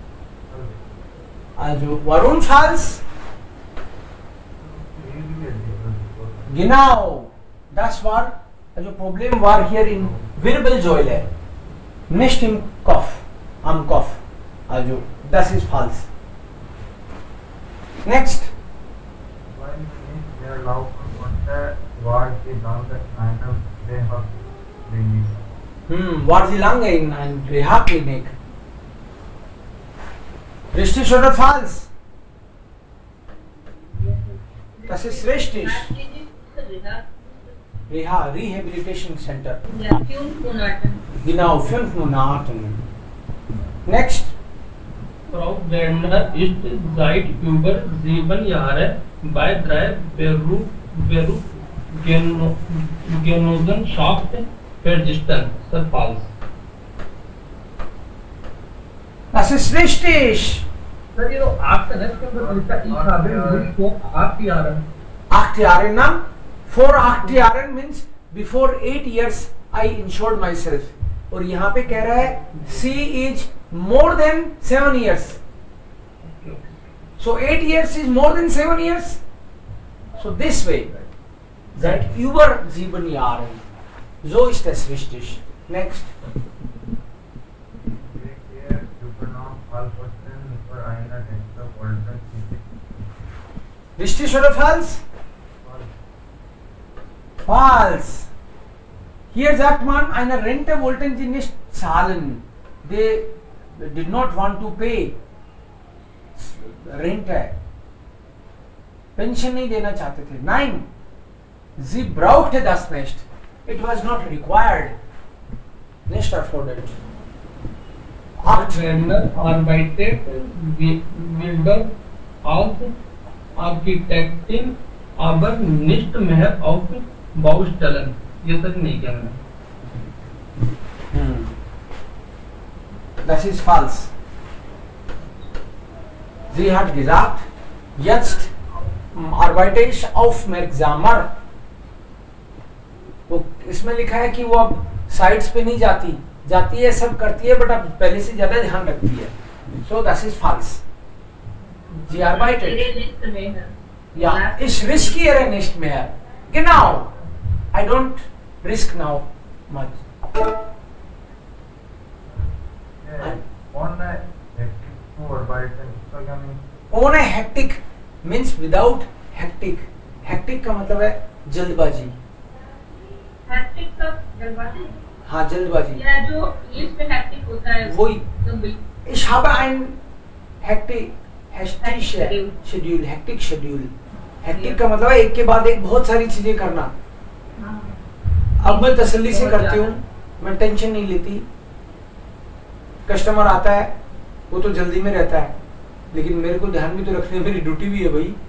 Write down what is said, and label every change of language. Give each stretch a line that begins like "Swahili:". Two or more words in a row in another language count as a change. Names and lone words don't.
German: Also, warum falsch? Genau. Das war, also Problem war hier in Wirbelsäule, nicht im Kopf, am Kopf. Also, das ist falsch.
English: Next. While she there
German: laufen konnte, war sie lange in einem Reha-Klinik. War sie lange in einer Reha-Klinik? Richtig oder falsch? Das ist richtig. Reha, Rehabilitation Center. Ja, 5 Monate. Genau, 5 Monate. Next. Frau Werner ist seit über 7 Jahren bei 3 Berufsgenossenschaften vertreten.
English: False.
German: Das ist richtig.
Hindi: Sir, ये तो 8 है इसके अंदर लिखा
German: ich habe vor 8 Jahren.
English: 8 Jahre na? For 8 Jahren means before 8 years I insured myself. और यहाँ पे कह रहा है she is more than 7 years. So 8 years is more than 7 years. So this way.
German: Seit über 7 Jahren. So ist das richtig. Next. Richtig oder falsch? Falsch. Hier sagt man, eine Rente wollten sie nicht zahlen.
English: They did not want to pay Rente.
Hindi: Pension नहीं देना चाहते थे.
German: Nein, sie brauchte das nicht.
English: it was not required.
German: Nicht erfordert. 8. Werner arbeitet wilder als Architektin, aber nicht mehr auf Baustellen.
Hindi: ये सच नहीं किया मैंने.
German: Das ist falsch. Sie hat gesagt, jetzt arbeite ich aufmerksamer. तो इसमें लिखा है कि वो अब साइट्स पे नहीं जाती है, सब करती है, बट अब पहले से ज्यादा ध्यान रखती है. So das ist falsch. Sie arbeitet. Ja, ich riskiere nicht mehr. Genau.
English: I don't risk now much.
German: Ohne hektik zu arbeiten,
Hindi: इसका क्या mean?
English: On a hectic means without hectic.
Hindi: Hectic का मतलब है जल्दबाजी. हैक्टिक का जल्दबाजी. हाँ, जल्दबाजी. या जो इंग्लिश में हैक्टिक होता है वही. तो
German: Ich habe ein
English: hectic schedule. Hectic schedule.
Hindi: Hectic का मतलब है एक के बाद एक बहुत सारी चीजें करना. अब मैं तसल्ली से करती हूँ, मैं टेंशन नहीं लेती. कस्टमर आता है, वो तो जल्दी में रहता है, लेकिन मेरे को ध्यान भी तो रखनी है, मेरी ड्यूटी भी है भाई.